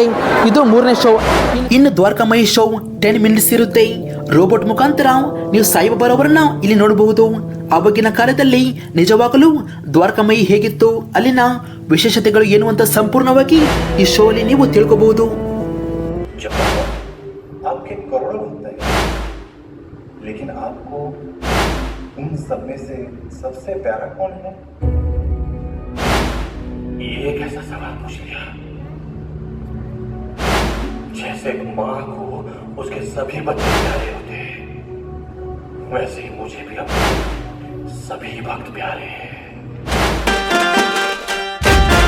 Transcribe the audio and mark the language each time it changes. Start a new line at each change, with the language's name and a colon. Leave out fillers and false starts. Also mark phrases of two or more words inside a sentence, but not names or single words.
Kannada: ಇದು 3ನೇ ಶೋ. ಇನ್ನು ದ್ವಾರಕಾಮಾಯಿ ಶೋ 10 ಮಿನಿಟ್ಸ್ ಇರುತ್ತೆ. ರೋಬೋಟ್ ಮುಖಾಂತರ ನೀವು ಸಾಯಿಬಾಬಾರವರನ್ನ ಇಲ್ಲಿ ನೋಡಬಹುದು. ಆವಾಗಿನ ಕಾಲದಲ್ಲಿ ನಿಜವಾಗಲೂ ದ್ವಾರಕಾಮಾಯಿ ಹೇಗಿತ್ತು, ಅಲ್ಲಿನ ವಿಶೇಷತೆಗಳು ಏನು ಅಂತ ಸಂಪೂರ್ಣವಾಗಿ ಈ ಶೋ ಅಲ್ಲಿ ನೀವು ತಿಳ್ಕೋಬಹುದು.
Hindi: आपके करोड़ों भक्त हैं, लेकिन आपको उन सब में से सबसे प्यारा कौन है? ये कैसा सवाल पूछ लिया? जैसे माँ को उसके सभी बच्चे प्यारे होते हैं, वैसे ही मुझे भी अपने सभी भक्त प्यारे हैं.